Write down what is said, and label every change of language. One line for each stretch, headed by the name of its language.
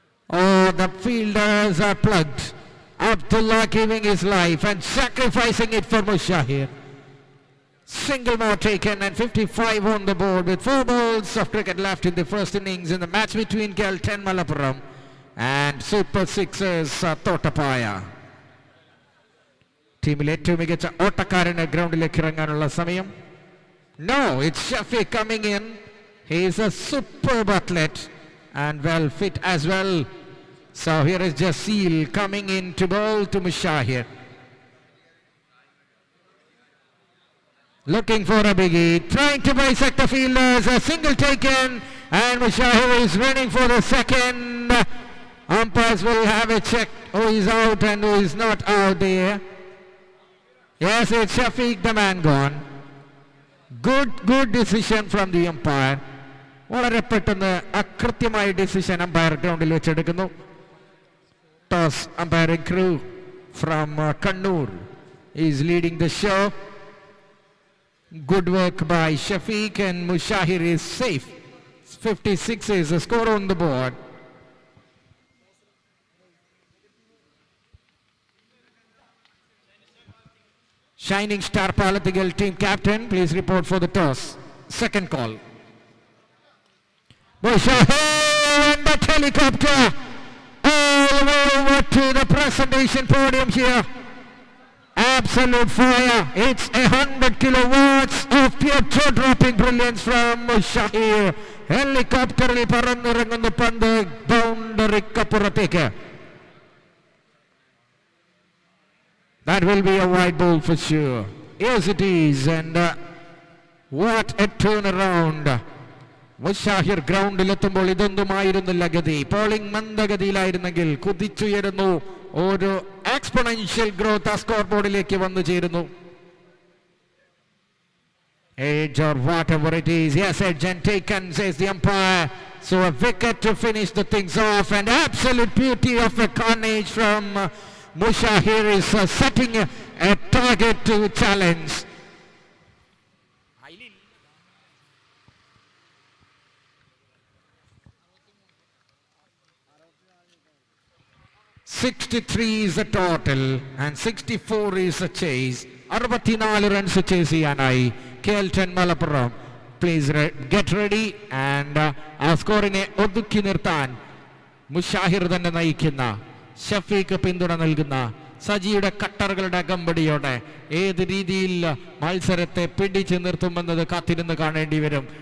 English: Oh, the fielders are plugged. Abdullah giving his life and sacrificing it for Mushahir. Single more taken and 55 on the board with 4 balls of cricket left in the first innings in the match between Gelt and Malappuram and Super Sixers Thottapaya.
Malayalam: ടീമിൽ ഏറ്റവും മികച്ച ഓട്ടക്കാരന് ഗ്രൗണ്ടിലേക്ക് ഇറങ്ങാനുള്ള സമയം.
English: No, it's Shafiq coming in. He is a superb athlete and well fit as well. So here is Jazeel coming in to bowl to Mushahir. Looking for a biggie, trying to bisect the fielders, a single taken and Mushahir is running for the second. Umpires will have a check who is out and who is not out there. Yes, it's Shafiq, the man gone. Good decision from the umpire.
Malayalam: വളരെ പെട്ടെന്ന് അകൃത്യമായ decision umpire ഗ്രൗണ്ടിൽ വെച്ചെടുക്കുന്നു.
English: Toss umpiring crew from Kannur is leading the show. Good work by Shafiq and Mushahir is safe. 56 is the score on the board. Shining Star Palathigal team captain, please report for the toss. Second call. Mushahir and that helicopter all the way over to the presentation podium here. Absolute fire. It's 100 kilowatts of pure jaw-dropping brilliance from Mushahir.
Malayalam: Helicopteril പറന്നിറങ്ങുന്ന പന്ത് ബൗണ്ടറിക്കപ്പുറത്തേക്ക്.
English: That will be a wide ball for sure. Yes, it is. And what a turnaround.
Malayalam: മുഷാഹിർ ഗ്രൗണ്ടിലെത്തുമ്പോൾ ഇതൊന്നുമായിരുന്നില്ല ഗതി. Polling മന്ദഗതിയിലായിരുന്നെങ്കിൽ കുതിച്ചുയരുന്നു. ഒരു exponential growth ആ score ബോർഡിലേക്ക് വന്നു ചേരുന്നു.
English: Edge or whatever it is. Yes, edge and taken, says the umpire. So a wicket to finish the things off. And absolute beauty of a carnage from Mushahir is setting a target to challenge. 63 is the total and 64 is the chase.
Malayalam: 64 runs chase ചെയ്യാനായി KL10 Malappuram.
English: Please get ready and
Malayalam: ആ സ്കോറിനെ ഒതുക്കി നിർത്താൻ മുഷാഹിർ തന്നെ നയിക്കുന്ന, ഷഫീഖ് പിന്തുണ നൽകുന്ന, സജിയുടെ കട്ടറുകളുടെ അകമ്പടിയോടെ ഏത് രീതിയിൽ മത്സരത്തെ പിടിച്ചു നിർത്തുമെന്നത് കാത്തിരുന്ന് കാണേണ്ടി വരും.